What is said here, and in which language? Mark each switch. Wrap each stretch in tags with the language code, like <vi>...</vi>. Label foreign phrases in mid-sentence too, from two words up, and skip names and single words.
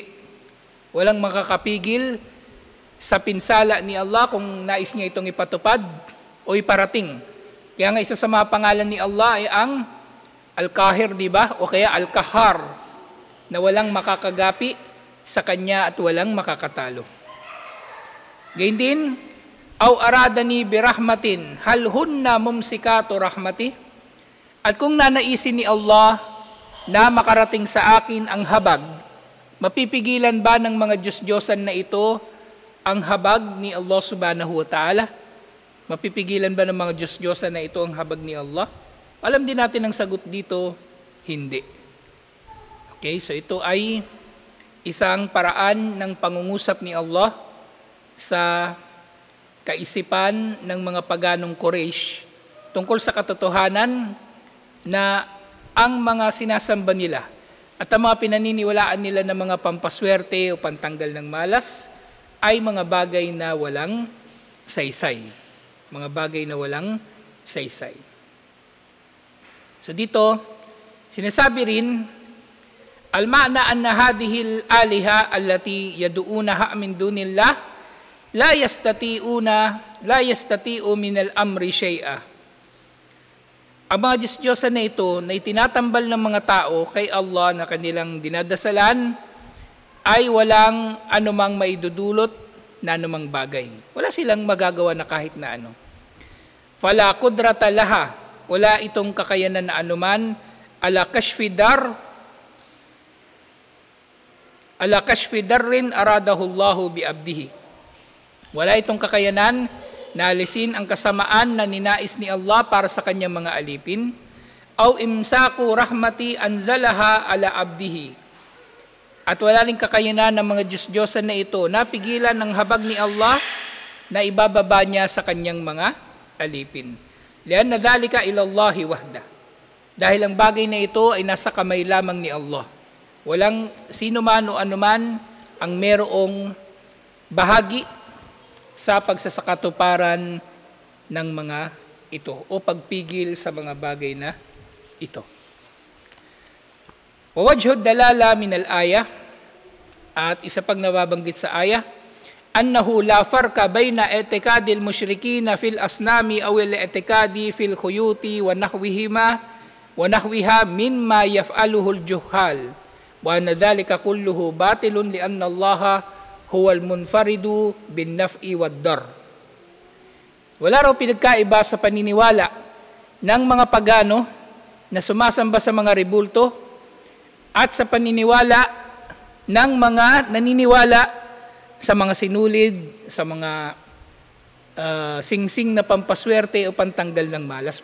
<tl>Walang makakapigil sa pinsala ni Allah kung nais niya itong ipatupad o iparating. Kaya nga isa sa mga pangalan ni Allah ay ang Al-Kahir, di ba? O kaya Al-Kahar, na walang makakagapi sa kanya at walang makakatalo. Gayun din,</tl> <ar>أو أرادني برحمة هل هن ممسكات رحمته.</ar> <tl>At kung nanaisin ni Allah na makarating sa akin ang habag, mapipigilan ba ng mga Diyos-Diyosan na ito ang habag ni Allah</tl> <ar>سبحانه وتعالى?</ar> <tl>Mapipigilan ba ng mga Diyos-Diyosan na ito ang habag ni Allah? Alam din natin ang sagot dito, hindi. Okay, so ito ay isang paraan ng pangungusap ni Allah sa kaisipan ng mga paganong Quraysh tungkol sa katotohanan na ang mga sinasamba nila at ang mga pinaniniwalaan nila ng mga pampaswerte o pantanggal ng malas ay mga bagay na walang saysay. Mga bagay na walang saysay. So dito, sinasabi rin,</tl> <ar>المعنى أن هذه الآلهة التي يدعونها من دون الله لا يستطيع من الأمر شيئا.</ar> <tl>Ang mga Diyos-Diyosan na ito na itinatambal ng mga tao kay Allah na kanilang dinadasalan ay walang anumang maidudulot na anumang bagay. Wala silang magagawa na kahit na ano.</tl> <ar>فلا قدرة لها,</ar> <tl>wala itong kakayanan na anuman,</tl> <ar>على كشف ضر أراده الله بعبده.</ar> <tl>Wala itong kakayanan na alisin ang kasamaan na ninais ni Allah para sa kanyang mga alipin,</tl> <ar>أو إمساك رحمة أنزلها على عبده.</ar> <tl>At wala ring kakayanan ng mga Diyos-Diyosan na ito na pigilan ng habag ni Allah na ibababa niya sa kanyang mga alipin.</tl> <ar>لأن ذلك إلى الله وحده.</ar> <tl>Dahil ang bagay na ito ay nasa kamay lamang ni Allah. Walang sino man o anuman ang merong bahagi sa pagsasakatuparan ng mga ito o pagpigil sa mga bagay na ito.</tl> <ar>ووجه الدلالة من الآية,</ar> <tl>at isa pang nababanggit sa ayah,</tl> <ar>أنه لا فرق بين اعتقاد المشركين في الأصنام أو الاعتقاد في الخيوط ونحوها مما يفعله الجهال وأن ذلك كله باطل لأن الله هو المنفرد بالنفع والضر.</ar> <tl>Wala raw pinagkaiba sa paniniwala ng mga pagano na sumasamba sa mga rebulto at sa paniniwala ng mga naniniwala sa mga sinulid, sa mga singsing na pampaswerte o pantanggal ng malas.</tl>